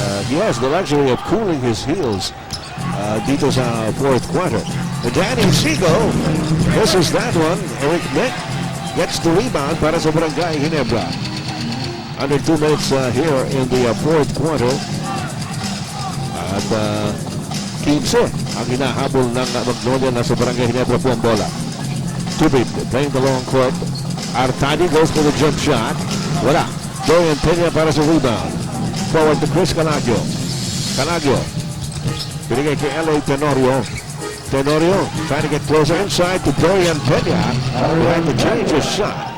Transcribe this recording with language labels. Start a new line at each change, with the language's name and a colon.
English: He has the luxury of cooling his heels
Filipino: dito sa
English: fourth quarter. Danny Sigo, this is that one. Eric Mink gets the rebound
Filipino: para sa
English: Barangay Ginebra. Under 2 minutes here in the fourth quarter.
Filipino: At 15 ang hinahabol ng Magnolia na sa Barangay Ginebra po ang bola.
English: Tubid playing the long court. Artadi goes for the jump shot.
Filipino: Wala. Dorian Peña para sa rebound. Forward to Chris Calagio. Calagio. Binigay kay L.A. Tenorio.
English: Tenorio trying to get closer inside to Dorian Peña. Trying to change his shot.